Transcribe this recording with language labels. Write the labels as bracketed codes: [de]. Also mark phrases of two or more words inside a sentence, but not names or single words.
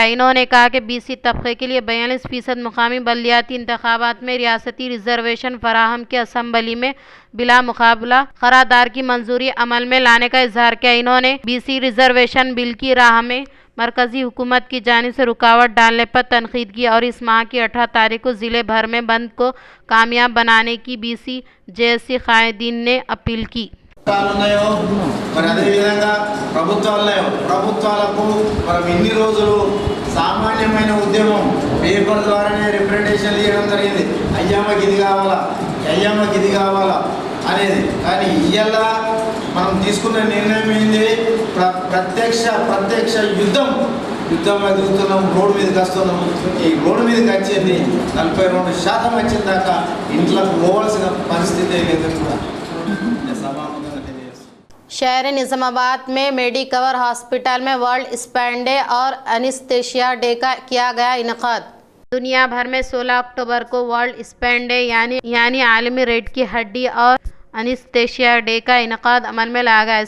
[ur] انہوں نے کہا کہ بی سی طبقے کے لیے 42% مقامی بلدیاتی انتخابات میں ریاستی ریزرویشن فراہم کے اسمبلی میں بلا مقابلہ قرارداد کی منظوری عمل میں لانے کا اظہار کیا۔ انہوں نے بی سی ریزرویشن بل کی راہ میں مرکزی حکومت کی جانب سے رکاوٹ ڈالنے پر تنقید کی اور اس ماہ کی 18 تاریخ کو ضلع بھر میں بند کو کامیاب بنانے کی بی سی جے سی قائدین نے اپیل کی۔ [te] మరి అదే విధంగా ప్రభుత్వాలకు మనం ఇన్ని రోజులు సామాన్యమైన ఉద్యమం పేపర్ ద్వారానే రిప్రజెంటేషన్ ఇవ్వడం జరిగింది, అయ్యమ్మకి ఇది కావాలా అయ్యమ్మకి ఇది కావాలా అనేది. కానీ ఇవాళ మనం తీసుకున్న నిర్ణయం ఏంది? ప్రత్యక్ష యుద్ధం ఎదుగుతున్నాం, రోడ్డు మీదకి వస్తున్నాం. ఈ రోడ్డు మీదకి వచ్చేది 42% వచ్చిన దాకా ఇంట్లోకి పోవాల్సిన పరిస్థితి లేదు కూడా సభాముఖంగా. [ur] شہر نظام آباد میں میڈی کور ہاسپٹل میں [en] World Spine Day [ur] اور [en] Anaesthesia Day [ur] کا کیا گیا انعقاد۔ دنیا بھر میں 16 اکتوبر کو [en] World Spine Day [ur] یعنی عالمی ریڑھ کی ہڈی اور [en] Anaesthesia Day [ur] کا انعقاد عمل میں لایا گیا۔